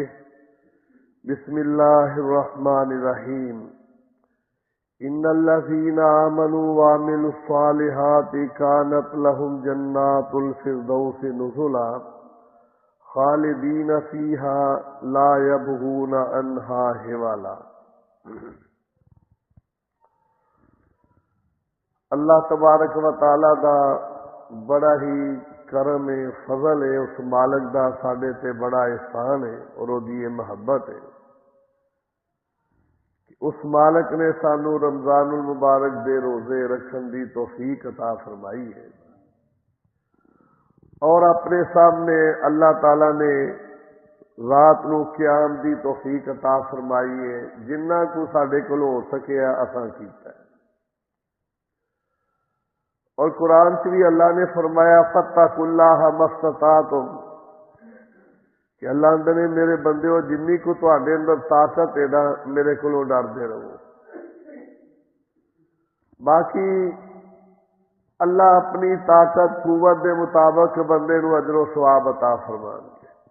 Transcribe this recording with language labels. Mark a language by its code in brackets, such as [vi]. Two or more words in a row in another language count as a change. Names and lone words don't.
[ar] بسم الله الرحمن الرحيم. إن الذين آمنوا وعملوا الصالحات كانت لهم جنات الفردوس نزلا خالدین فیہا لا یبغون عنہا حولا. اللہ تبارک و تعالی [pa] دا بڑا ہی کرم ہے، فضل ہے، اس مالک دا ساڈے تے بڑا احسان ہے اور وہ دی محبت ہے. اس مالک نے سانو رمضان المبارک دے روزے رکھن دی توفیق عطا فرمائی ہے اور اپنے سامنے اللہ تعالی نے رات نو قیام دی توفیق عطا فرمائی ہے. جنہ کو ساڈے کول ہو سکیا اساں کیتا ہے. اور قرآن سے بھی اللہ نے فرمایا [ar] فاتقوا اللہ ما استطعتم [pa] کہ اللہ اندر نے میرے بندے ہو جنی کو تواڈے اندر طاقت ہے نا میرے کولوں ڈردے رہو. باقی اللہ اپنی طاقت قوت دے مطابق بندے نو اجر و ثواب عطا فرمان گے.